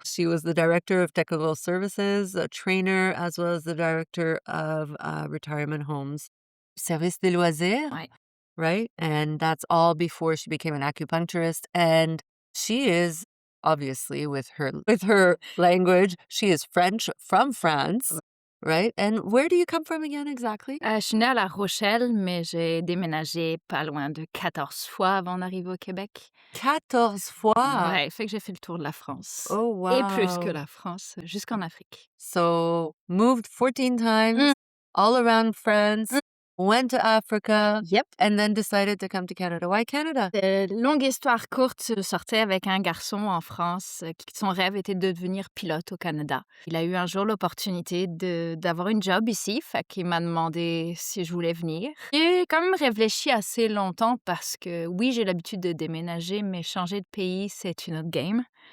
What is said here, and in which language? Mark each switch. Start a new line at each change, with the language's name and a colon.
English: She was the director of technical services, a trainer, as well as the director of retirement homes.
French: Service des loisirs, Ouais.
English: right? And that's all before she became an acupuncturist. And she is obviously with her language, she is French from France, right? And where do you come from again exactly?
French: Je suis née à La Rochelle, mais j'ai déménagé pas loin de 14 fois avant d'arriver au Québec. 14 fois. Ouais, fait que j'ai fait le tour de la France.
English: Oh,
French: Et plus que
English: wow.
French: la France, jusqu'en Afrique.
English: So moved 14 times Mm. all around France, went to Africa, Yep. and then decided to come to Canada. Why Canada?
French: Longue histoire courte, je sortais avec un garçon en France qui son rêve était de devenir pilote au Canada. Il a eu un jour l'opportunité d'avoir une job ici, fait qu'il m'a demandé si je voulais venir. J'ai quand même réfléchi assez longtemps parce que oui, j'ai l'habitude de déménager, mais changer de pays, c'est une autre game.